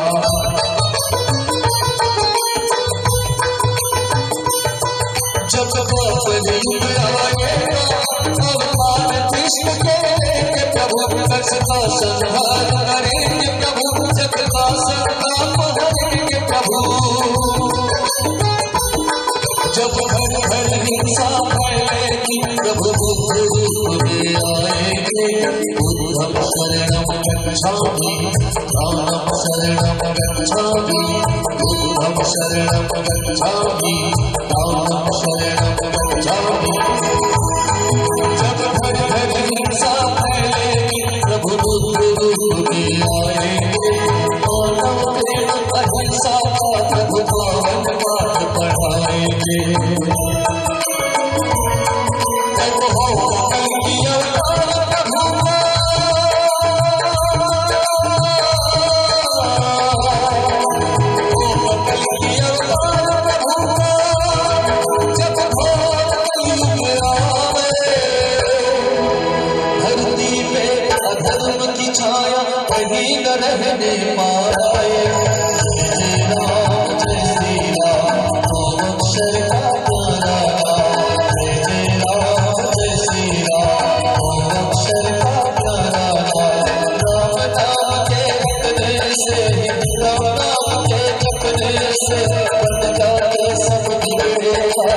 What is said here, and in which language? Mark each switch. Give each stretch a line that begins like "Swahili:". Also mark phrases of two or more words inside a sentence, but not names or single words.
Hindi: जब बलि आएगा अवतार कृष्ण के प्रभु जगत का संहार करेंगे प्रभु, जगत का संहार करेंगे प्रभु। जब घर घर हिंसा फैलेगी प्रभु बुद्ध रूप में आएंगे।
Sanskrit: बुद्धं शरणं गच्छामि, रामं शरणं गच्छामि, बुद्धं शरणं गच्छामि, रामं शरणं गच्छामि।
Hindi: जब घर घर हिंसा फैलेगी प्रभु बुद्ध रूप में आएंगे। मानव प्रेम अहिंसा का प्रभु पावन पाठ पढ़ाएंगे। जब होगा कल्कि अवतार प्रभु का, होगा कल्कि अवतार प्रभु का। जब घोर कलयुग आवे धरती पे अधर्म की छाया कहीं न रहने पाए। जय राम जय श्री राम दो अक्षर का प्यारा नाम। जय राम जय श्री राम दो अक्षर का प्यारा नाम। राम नाम के जपने से, राम नाम के जपने से बन जाए सब बिगड़ेगा।